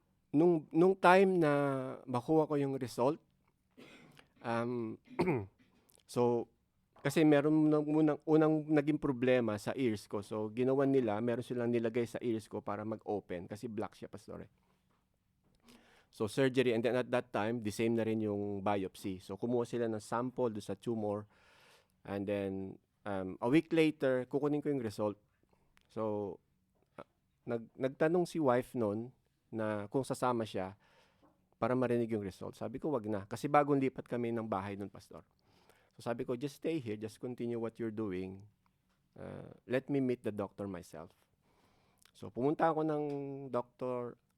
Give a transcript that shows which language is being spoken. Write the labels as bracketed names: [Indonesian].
[Filipino] Nung time na makuha ko yung result, so, kasi meron unang naging problema sa ears ko. So, ginawa nila, meron silang nilagay sa ears ko para mag-open kasi black siya, Pastor. So, surgery. And then at that time, the same na rin yung biopsy. So, kumuha sila ng sample do sa tumor. And then, a week later, kukunin ko yung result. So, nagtanong si wife noon na kung sasama siya para marinig yung result. Sabi ko, wag na. Kasi bagong lipat kami ng bahay nun, Pastor. [English] So sabi ko, just stay here. Just continue what you're doing. Let me meet the doctor myself. [Filipino] So pumunta ako ng doctor.